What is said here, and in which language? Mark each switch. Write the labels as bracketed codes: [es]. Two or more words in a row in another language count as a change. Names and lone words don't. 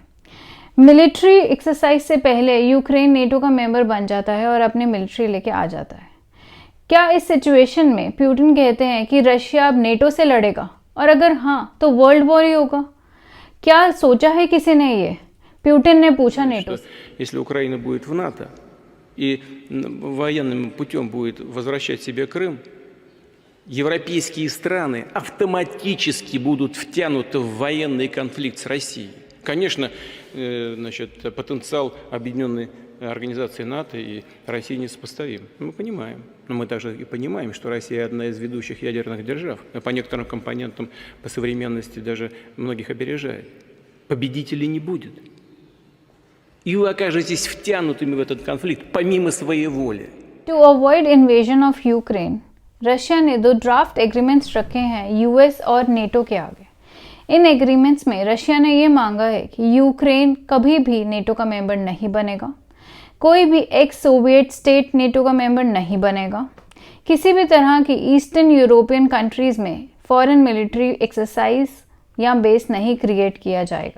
[en] military exercise [hi] से पहले यूक्रेन नेटो का मेंबर बन जाता है और अपने मिलिट्री लेके आ जाता है। क्या इस सिचुएशन में पुतिन कहते हैं कि रशिया अब नेटो से लड़ेगा, और अगर हाँ तो [en] world war [hi] ही होगा? क्या सोचा है किसी ने ये? पुतिन ने पूछा नेटो से। [ru] Если Украина будет в НАТО и военным путем будет возвращать себе Крым, европейские страны автоматически будут втянуты в военный конфликт с Россией. Конечно, потенциал объединенной организации НАТО и России несопоставим. Мы понимаем. Но мы также и понимаем, что Россия одна из ведущих ядерных держав. По некоторым компонентам, по современности даже многих опережает. Победителей не будет. И вы окажетесь втянутыми в этот конфликт помимо своей воли. [en] To avoid invasion of Ukraine, [hi] रशिया ने दो [en] draft agreements [hi] रखे हैं यूएस और नेटो के आगे। इन एग्रीमेंट्स में रशिया ने ये मांगा है कि यूक्रेन कभी भी नेटो का मेंबर नहीं बनेगा, कोई भी [en] ex Soviet state [hi] नेटो का मेंबर नहीं बनेगा, किसी भी तरह की [en] Eastern European countries [hi] में [en] foreign military exercise [hi] या बेस नहीं क्रिएट किया जाएगा।